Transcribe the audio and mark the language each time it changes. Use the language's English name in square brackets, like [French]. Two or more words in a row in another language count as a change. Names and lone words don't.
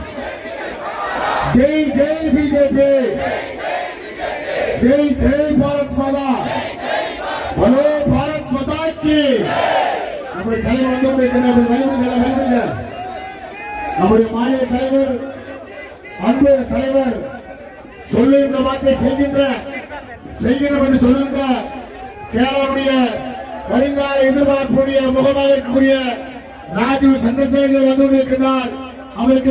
[Hindi] जय जय बीजेपी, जय जय भारत माता, बोलो भारत माता की। [Tamil] நம்முடைய தலைவர் வந்து நம்முடைய மாநில தலைவர் அன்பு தலைவர் சொல்லுகின்ற வார்த்தை செய்கின்ற சொல்லுங்க. கேரளாவுடைய வருங்கால எதிர்பார்ப்புடைய முகமாக இருக்கக்கூடிய ராஜீவ் சந்திரசேகர் வந்து கொண்டிருக்கிறார்.